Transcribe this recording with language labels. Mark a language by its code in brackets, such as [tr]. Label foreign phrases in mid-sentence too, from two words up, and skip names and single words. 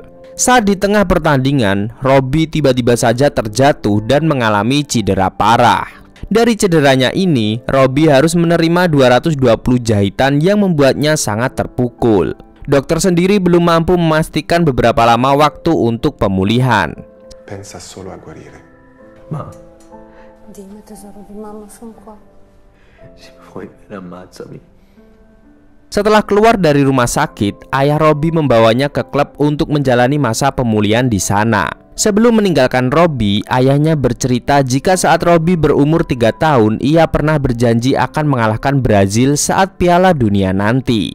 [id] Saat di tengah pertandingan, Robby tiba-tiba saja terjatuh dan mengalami cedera parah. Dari cederanya ini, Robby harus menerima 220 jahitan yang membuatnya sangat terpukul. Dokter sendiri belum mampu memastikan beberapa lama waktu untuk pemulihan. [it] Pensa solo a guarire. Ma Dimmi tesoro di mamma, sono qua. se vuoi bene ammazzami. [id] Setelah keluar dari rumah sakit, ayah Robby membawanya ke klub untuk menjalani masa pemulihan di sana. Sebelum meninggalkan Robby, ayahnya bercerita jika saat Robby berumur 3 tahun, ia pernah berjanji akan mengalahkan Brazil saat Piala Dunia nanti.